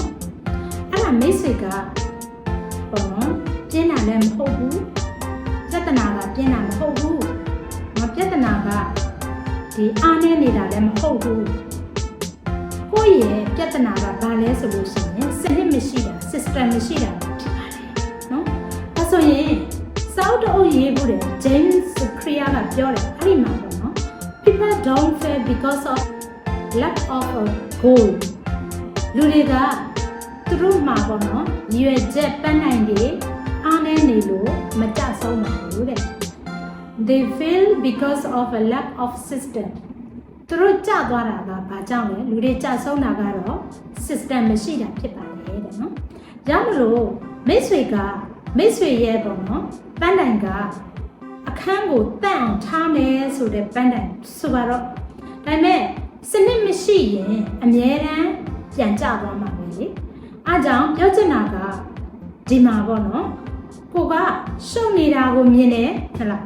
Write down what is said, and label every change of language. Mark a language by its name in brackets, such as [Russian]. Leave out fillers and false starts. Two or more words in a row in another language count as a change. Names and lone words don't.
[Burmese] အဲ့ဒါမိတ်ဆွေကပေါ့နော်ပြင်းတာလည်းမဟုတ်ဘူးပြဿနာကပြင်းတာမဟုတ်ဘူးငါပြဿနာကဒီ အားနေနေတာလည်းမဟုတ်ဘူးကိုယ့်ရဲ့ပြဿနာကဘာလဲဆိုလို့ရှိရင်စနစ်မရှိတာ system မရှိတာဖြစ်ပါတယ်နော်ဒါဆိုရင်စောက်တော့ရေးဖို့တယ် James Clear ကပြောတယ်အဲ့ဒီမှာပေါ့နော် [English] people don't fail because of lack of a goal [Burmese] လူတွေကသူတို့မှာပေါ့နော်ရွယ်ချက်ပန်းနိုင်တွေအားနေနေလို့မကြဆုံးပါဘူးတဲ့ [English] They fail because of a lack of system [Burmese] သူတို့ကြသွားတာကဘာကြောင့်လဲလူတွေကြဆုံးတာကတော့ system မရှိတာဖြစ်ပါတယ်တဲ့နော်။ကြောင့်မလို့မိတ်ဆွေရဲ့ပေါ့နော်ပန်းတိုင်ကအခန်းကိုတန့်အောင်ထားမယ်ဆိုတဲ့ပန်းတိုင် ဆိုပါတော့ဒါပေမဲ့စနစ်မရှိရင်အမြဲတမ်းပြန်ကျသွားမှာပဲလေ။အားကြောင့်ပြောချင်တာကဒီမှာပေါ့နော်ကိုကရှုပ်နေတာကိုမြင်တယ်ဟုတ်လား